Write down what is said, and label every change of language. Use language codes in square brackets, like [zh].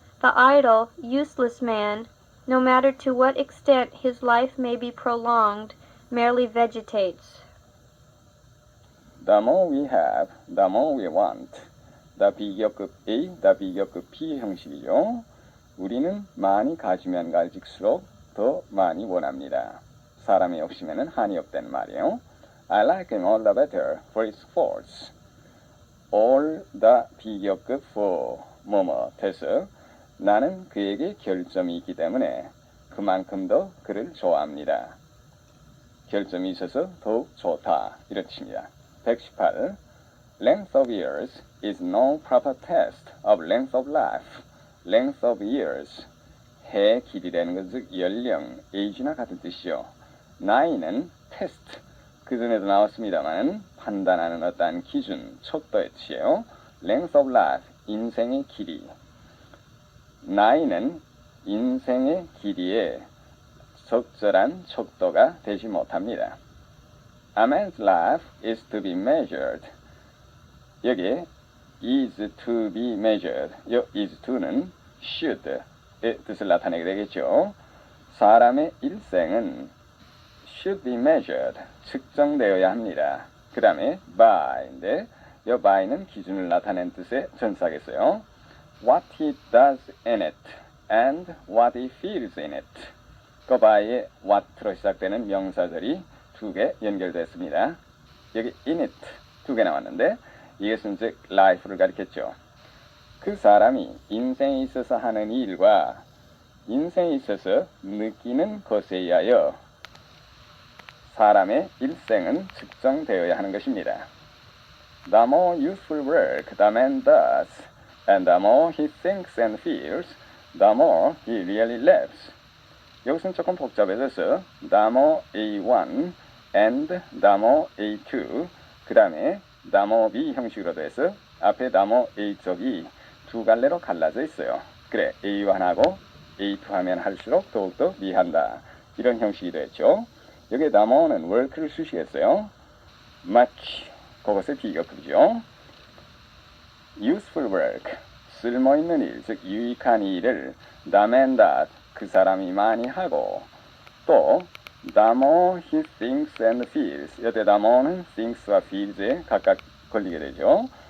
[en] The idle, useless man, no matter to what extent his life may be prolonged, merely vegetates. The more we have, the more we want. The 비교급 A, the 비교급 B [ko] 형식이죠. 우리는 많이 가지면 가질수록 더 많이 원합니다. 사람의 욕심에는 한이 없다는 말이에요. [en] I like him all the better for his faults. All the [ko] 비교급 for 뭐뭐해서 나는 그에게 결점이 있기 때문에 그만큼 더 그를 좋아합니다. 결점이 있어서 더욱 좋다 이런 뜻입니다. 118. [en] Length of years is no proper test of length of life. [ko] Length of years 해 길이라는 것은 즉 연령, age나 같은 뜻이요. 나이는 테스트, 그 전에도 나왔습니다만 판단하는 어떠한 기준, 척도의 뜻이에요. Length of life, 인생의 길이. 나이는 인생의 길이에 적절한 척도가 되지 못합니다. [en] A man's life is to be measured. [ko] 여기 [en] is to be measured. [ko] 이 is to는 should의 뜻을 나타내게 되겠죠. 사람의 일생은 [en] should be measured. [ko] 측정되어야 합니다. 그 다음에 by인데 이 by는 기준을 나타낸 뜻의 전사겠어요. [en] What he does in it and what he feels in it. [ko] 그 by에 what로 시작되는 명사절이 두 개 연결됐습니다. 여기 in it 두 개 나왔는데 이것은 즉 life를 가리켰죠. 그 사람이 인생에 있어서 하는 일과 인생에 있어서 느끼는 것에 의하여 사람의 일생은 측정되어야 하는 것입니다. [en] The more useful work the man does, and the more he thinks and feels, the more he really lives. [ko] 여기서는 조금 복잡해져서 [en] the more A1 and the more A2 그 다음에 the more B [ko] 형식으로 돼서 앞에 the more A 쪽이 두 갈래로 갈라져 있어요. 그래 A1하고 A2 하면 할수록 더욱더 미한다. 이런 형식이 되었죠. 여기에 the more는 work를 쓰시겠어요. much 그것의 비교급이죠. [en] useful work [ko] 쓸모있는 일, 즉 유익한 일을 [en] the man does [ko] 그 사람이 많이 하고 또 [en] the more he thinks and feels [ko] 여태 the more는 things와 feels에 각각 걸리게 되죠.